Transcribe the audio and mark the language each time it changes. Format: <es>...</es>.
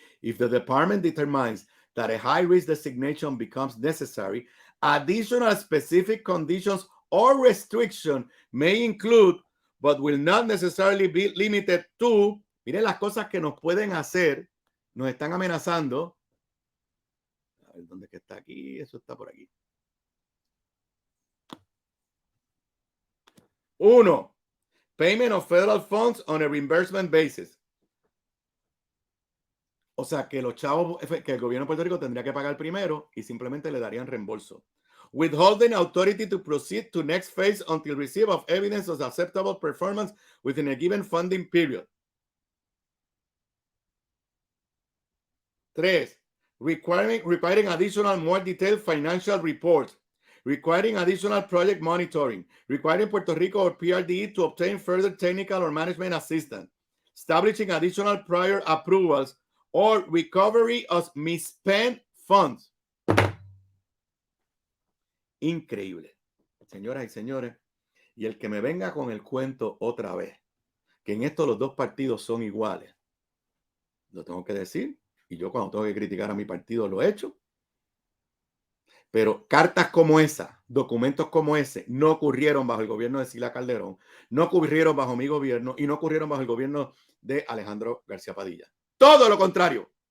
<en>If the department determines that a high risk designation becomes necessary, additional specific conditions or restriction may include, but will not necessarily be limited to.</en> <es>Miren las cosas que nos pueden hacer, nos están amenazando. A ver, ¿dónde está aquí? Eso está por aquí.</es> <en>1. Payment of federal funds on a reimbursement basis.</en> <es>O sea, que los chavos, que el gobierno de Puerto Rico tendría que pagar primero y simplemente le darían reembolso.</es> <en>Withholding authority to proceed to next phase until receipt of evidence of acceptable performance within a given funding period. 3. Requiring additional more detailed financial reports. Requiring additional project monitoring. Requiring Puerto Rico or PRDE to obtain further technical or management assistance. Establishing additional prior approvals or recovery of misspent funds.</en> <es>Increíble. Señoras y señores, y el que me venga con el cuento otra vez, que en esto los dos partidos son iguales, lo tengo que decir, y yo cuando tengo que criticar a mi partido lo he hecho, pero cartas como esa, documentos como ese, no ocurrieron bajo el gobierno de Sila Calderón, no ocurrieron bajo mi gobierno y no ocurrieron bajo el gobierno de Alejandro García Padilla. Todo lo contrario.</es>